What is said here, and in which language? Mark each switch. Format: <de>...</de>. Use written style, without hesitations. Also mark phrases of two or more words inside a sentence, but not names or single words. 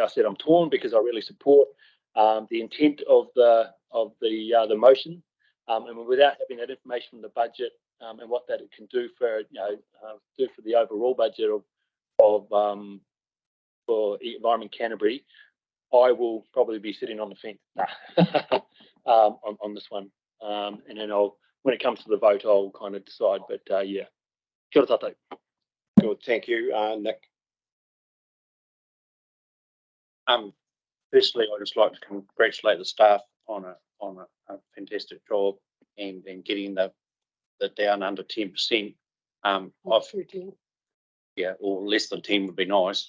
<en>said I'm torn because I really support the intent of the motion, and without having that information from the budget and what that it can do for the overall budget of for Environment Canterbury, I will probably be sitting on the fence on this one, and then when it comes to the vote, I'll kind of decide.</en> <mi>But kia ora tātou.</mi> <en>Good, thank you, Nick. Firstly, I'd just like to congratulate the staff on a fantastic job and getting the down under 10%. Or less than 10 would be nice.</en>